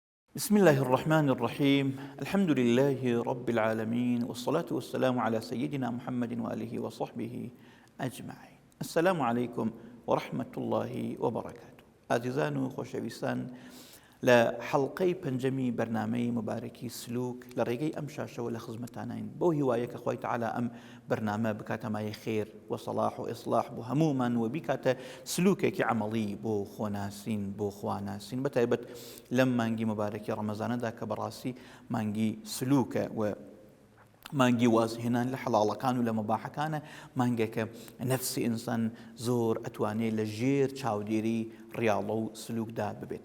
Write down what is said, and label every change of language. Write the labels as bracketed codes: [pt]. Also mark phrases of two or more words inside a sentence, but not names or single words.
[ar] بسم الله الرحمن الرحيم. الحمد لله رب العالمين، والصلاة والسلام على سيدنا محمد وآله وصحبه أجمعين. السلام عليكم ورحمة الله وبركاته. [ckb] عزیزان و خۆشەویستان، لە حەڵقەی پەنجەمی بەرنامەی مبارەکی سلوک لە ڕێگەی ئەم شاشەوە لە خزمەتانین بۆ هیوایە کە خوای تەعالا ئەم بەرنامە بکاتە مایە خێر و سەڵاح و ئیسلاح بۆ هەموومان و بیکاتە سلوکێکی عەمەڵی بۆ خۆناسین، بۆ خواناسین، بەتایبەت لەم مانگی مبارەکی ڕەمەزانەدا کە بەڕاستی مانگی سلوکە و مانگی وازهێنان لە حەڵاڵەکان و لە مەباحەکانە، مانگێکە نەفسی ئینسان زۆر ئەتوانێت لە ژێر چاودێری ڕیاڵە و سلوکدا ببێت.